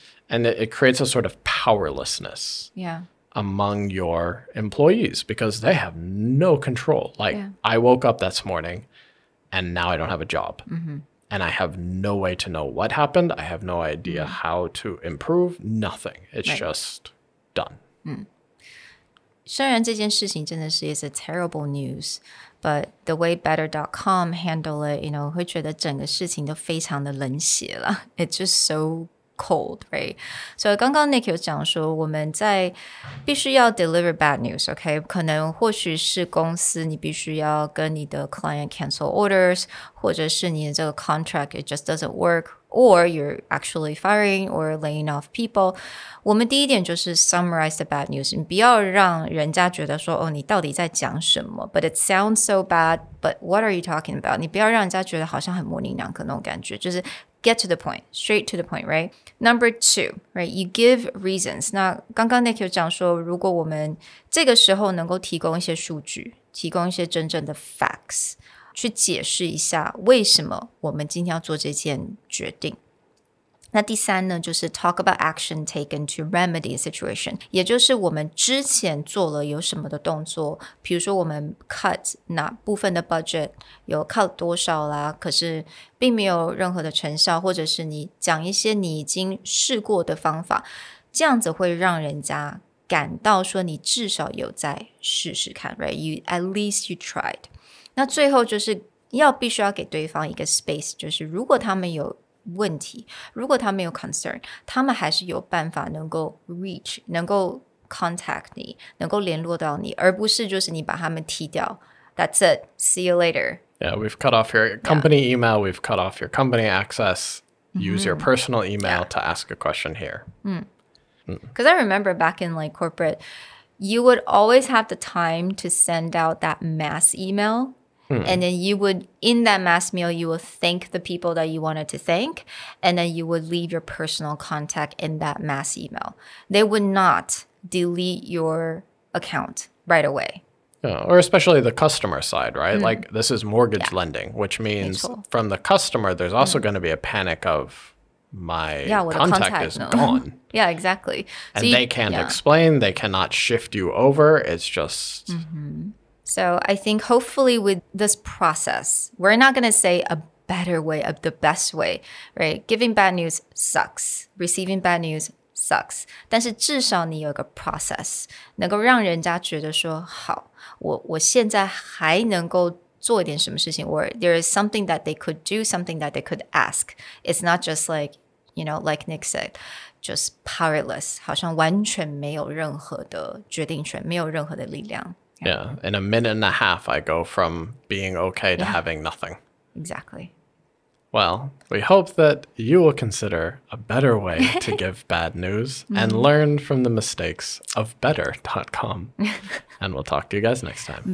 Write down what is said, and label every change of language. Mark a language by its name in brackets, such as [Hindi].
[English] And it creates a sort of powerlessness among your employees because they have no control. I woke up this morning and now I don't have a job. And I have no way to know what happened. I have no idea how to improve. Nothing. It's just done. [Chinese] 虽然这件事情真的是 [English] is a terrible news, but the way better.com handle it, [Chinese] 会觉得整个事情都非常的冷血了。 [English] It's just so cold, right? [Chinese] 所以刚刚 Nick 有讲说我们在必须要 [English] deliver bad news, okay? [Chinese] 可能或许是公司你必须要跟你的 [English] client cancel orders, [Chinese] 或者是你的这个 [English] contract it just doesn't work, or you're actually firing or laying off people. [Chinese] 我们第一点就是 [English] summarize the bad news. [Chinese] 你不要让人家觉得说你到底在讲什么 [English] But it sounds so bad, but what are you talking about? [Chinese] 你不要让人家觉得好像很模棱两可那种感觉，就是 [English] get to the point, straight to the point, right? Number 2, right? You give reasons. [Chinese] 那刚刚 Nick 有讲说，如果我们这个时候能够提供一些数据，提供一些真正的 facts, 去解释一下为什么我们今天要做这件决定。那第3呢，就是 [English] talk about action taken to remedy a situation, [Chinese] 也就是我们之前做了有什么的动作，比如说我们 cut 哪部分的 budget, 有 cut 多少啦，可是并没有任何的成效，或者是你讲一些你已经试过的方法，这样子会让人家感到说你至少有在试试看 right? [English] At least you tried. [Chinese] 那最后就是必须要给对方一个 space, 就是如果他们有问题，如果他们有 concern, 他们还是有办法能够 reach, 能够 contact 你，能够联络到你，而不是就是你把他们踢掉。 [English] That's it. See you later. Yeah, we've cut off your company email. We've cut off your company access. Use your personal email to ask a question here. Because I remember back in corporate, you would always have the time to send out that mass email. And then you would, in that mass mail, you would thank the people that you wanted to thank, and then you would leave your personal contact in that mass email. They would not delete your account right away. Or especially the customer side, right? Like this is mortgage lending, which means from the customer, there's also going to be a panic of my contact is gone. Yeah, exactly. And they can't explain, they cannot shift you over. It's just... So I think hopefully with this process, we're not going to say a better way, the best way, right? Giving bad news sucks. Receiving bad news sucks. [Chinese] 但是至少你有一个 process, 能够让人家觉得说好，我现在还能够做一点什么事情 [English] or there is something that they could do, something that they could ask. It's not just like, like Nick said, just powerless, [Chinese] 好像完全没有任何的决定权，没有任何的力量。 [English] Yeah, in a minute and a half, I go from being okay to having nothing. Exactly. Well, we hope that you will consider a better way to give bad news and learn from the mistakes of better.com. And we'll talk to you guys next time.